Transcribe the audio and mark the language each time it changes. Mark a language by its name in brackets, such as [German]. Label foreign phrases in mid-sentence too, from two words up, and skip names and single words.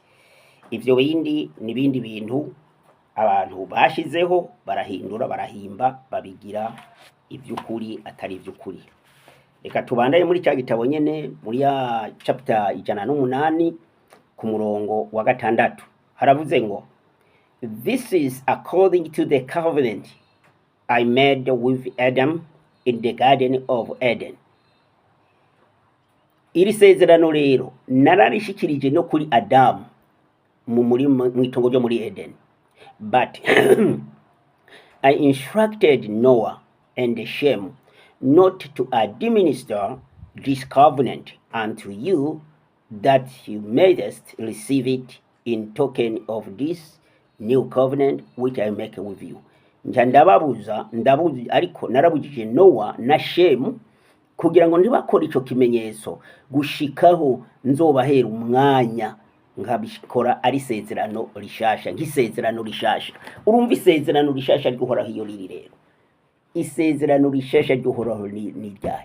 [Rundi] Ivyo bindi nibindi bintu abantu bashizeho, barahindura, barahimba, babigira ivy'ukuri atari ivy'ukuri. Reka tubandaye muri cya gitabo nyene muri ya chapter 108 ku murongo wa 6. Haravuze ngo, [English] this is according to the covenant I made with Adam in the garden of Eden. [Rundi] Iri sezerano rero nararishikirije no kuri Adamu mu itongo ryo muri Eden. [English] But I instructed Noah and Shem not to administer this covenant unto you, that you mayest receive it in token of this new covenant which I make with you. [Rundi] Ndabuza ariko narabujije Noah na Shem kugira ngo ntibakore ico kimenyetso gushikaho nzobahera umwanya nkabikora ari sezerano rishasha, nk'isezerano rishasha. Urumva isezerano rishasha ry'Uhoraho iyo riri rero. Isezerano rishasha ry'Uhoraho ni ryahe?